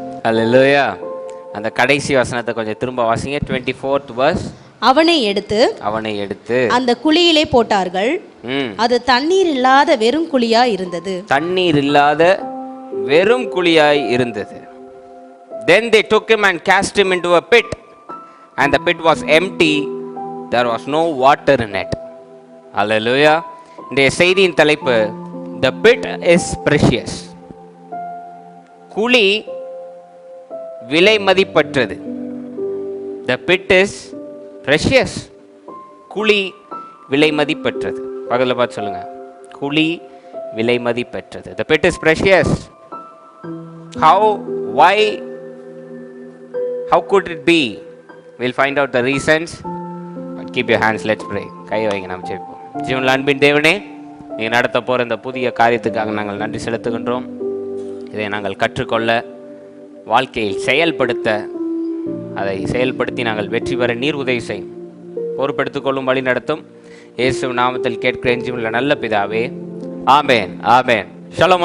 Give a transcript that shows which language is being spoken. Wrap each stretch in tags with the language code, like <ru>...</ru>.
<ta>அல்லேலூயா. அந்த கடைசி வசனத்தை கொஞ்சம் திரும்ப வாசிங்க.</ta> <en>24th verse.</en> <ta>அவனை எடுத்து அந்த குழியிலே போட்டார்கள். அது தண்ணீர் இல்லாத வெறும் குழியா இருந்தது. தண்ணீர் இல்லாத வெறும் குழியாய் இருந்தது.</ta> <en>Then they took him and cast him into a pit, and the pit was empty, there was no water in it. Hallelujah.</en> <ta>இந்த செய்தியின் தலைப்பு,</ta> <en>the pit is precious.</en> <ta>குழி விலை மதிப்பற்றது. The pit is precious. குழி விலை மதிப்பற்றது. பக்கத்துல பார்த்து சொல்லுங்க, குழி விலை மதிப்பற்றது.</ta> <en>The pit is precious. How? Why? How could it be? We'll find out the reasons. But keep your hands, let's pray.</en> <ta>கையை வைங்க, நாம் ஜெபிப்போம். ஜீவனுள்ள அன்பின் தேவனே, நீங்கள் நடத்த போகிற இந்த புதிய காரியத்துக்காக நாங்கள் நன்றி செலுத்துகின்றோம். இதை நாங்கள் கற்றுக்கொள்ள, வாழ்க்கையில் செயல்படுத்த, அதை செயல்படுத்தி நாங்கள் வெற்றி பெற நீர் உதவி செய்யும். பொறுப்பெடுத்துக்கொள்ளும், வழி நடத்தும். இயேசு நாமத்தில் கேட்கிறேன் ஜீவனுள்ள நல்ல பிதாவே, ஆமென், ஆமென். ஷலோம்.</ta>